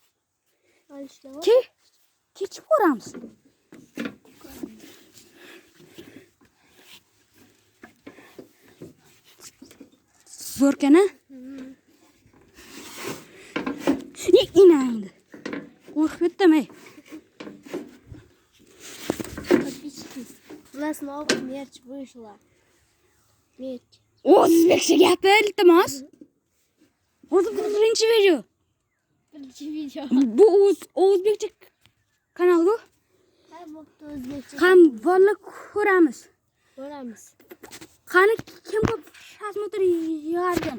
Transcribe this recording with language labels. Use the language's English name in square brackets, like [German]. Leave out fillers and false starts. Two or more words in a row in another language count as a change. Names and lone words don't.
[Uzbek] Kechib boramiz. Zo'r ekan-a? Inaydi. Qo'rqib ketdim, ey. [Russian] У нас новый мерч вышла. Мерч. [Uzbek] O'zbekcha gapir, iltimos. O'zi birinchi video. Birinchi video. Bu o'zbekcha kanal-ku. Ha, bo'pti, o'zbekcha. Ham bola ko'ramiz. Ko'ramiz. Qani kim ko'p prasмотр yig'argan?